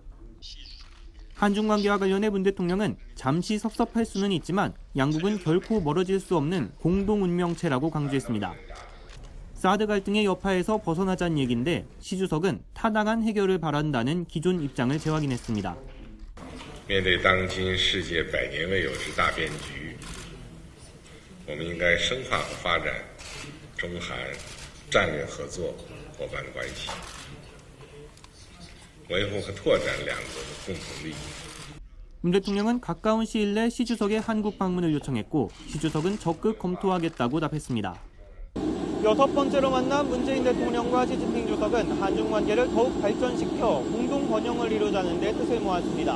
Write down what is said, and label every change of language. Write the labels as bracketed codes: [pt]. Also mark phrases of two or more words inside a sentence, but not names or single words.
[ko] 한중 관계와 관련해 문 대통령은 잠시 섭섭할 수는 있지만 양국은 결코 멀어질 수 없는 공동 운명체라고 강조했습니다. 사드 갈등의 여파에서 벗어나자는 얘기인데 시 주석은 타당한 해결을 바란다는 기존 입장을 재확인했습니다. [zh] 面对当今世界百年未有之大变局，我们应该深化和发展中韩战略合作伙伴关系。维护和拓展两国的共同利益。 [ko] 문 대통령은 가까운 시일 내 시 주석의 한국 방문을 요청했고 시 주석은 적극 검토하겠다고 답했습니다. 여섯 번째로 만난 문재인 대통령과 시진핑 주석은 한중 관계를 더욱 발전시켜 공동 번영을 이루자는 데 뜻을 모았습니다.